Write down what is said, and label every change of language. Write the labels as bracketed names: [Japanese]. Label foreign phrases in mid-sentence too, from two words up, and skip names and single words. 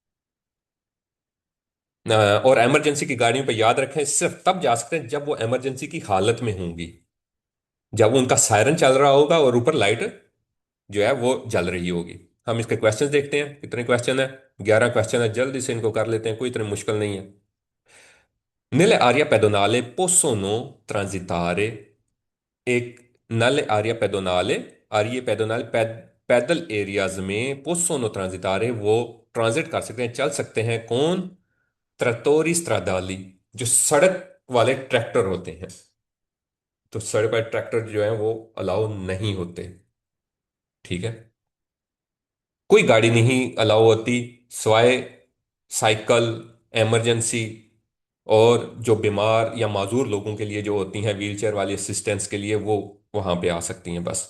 [Urdu] اور ایمرجنسی کی گاڑیوں پہ یاد رکھیں صرف تب جا سکتے ہیں جب وہ ایمرجنسی کی حالت میں ہوں گی. جب ان کا سائرن چل رہا ہوگا اور اوپر لائٹ جو ہے وہ جل رہی ہوگی. ہم اس کے کوئسچنز دیکھتے ہیں، کتنے کوئسچن ہیں۔ 11 کوئسچن ہیں، جلدی سے ان کو کر لیتے ہیں، کوئی اتنے مشکل نہیں ہیں. [Italian] Nelle aree pedonali possono transitare nelle aree pedonali [Urdu] پیدل ایریاز میں [Italian] possono transitare, [Urdu] وہ ٹرانزٹ کر سکتے ہیں، چل سکتے ہیں۔ کون? [Italian] trattori stradali, [Urdu] جو سڑک والے ٹریکٹر ہوتے ہیں. تو سڑک والے ٹریکٹر جو ہے وہ الاؤ نہیں ہوتے. ٹھیک ہے. کوئی گاڑی نہیں الاؤ ہوتی سوائے سائیکل، ایمرجنسی، اور جو بیمار یا معذور لوگوں کے لیے جو ہوتی ہیں وہیل چیئر والی اسسٹنس کے لیے، وہ وہاں پہ آ سکتی ہیں بس.